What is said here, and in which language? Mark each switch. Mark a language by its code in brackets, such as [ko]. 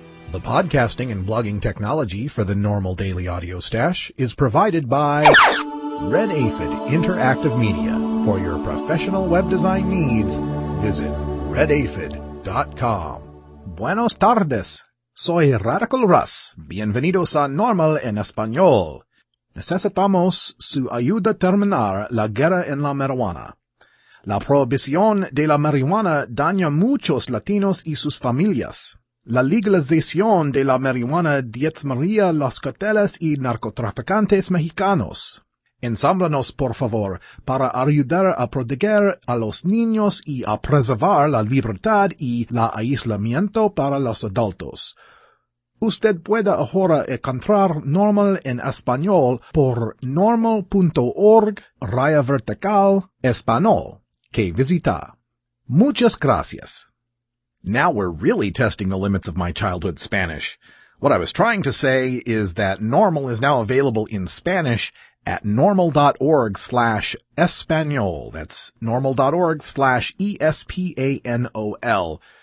[en] The podcasting and blogging technology for the NORML Daily Audio Stash is provided by Red Aphid Interactive Media. For your professional web design needs, visit redaphid.com. [es] Buenos tardes. Soy Radical Russ. Bienvenidos a NORML en español. Necesitamos su ayuda a terminar la guerra en la marihuana. La prohibición de la marihuana daña a muchos latinos y sus familias. La legalización de la marihuana diezmaría las carteles y narcotraficantes mexicanos. Ensámblanos, por favor, para ayudar a proteger a los niños y a preservar la libertad y el aislamiento para los adultos. Usted puede ahora encontrar NORML en español por norml.org/vertical español, que visita. Muchas gracias. [en] Now we're really testing the limits of my childhood Spanish. What I was trying to say is that NORML is now available in Spanish at norml.org/espanol. That's norml.org/espanol.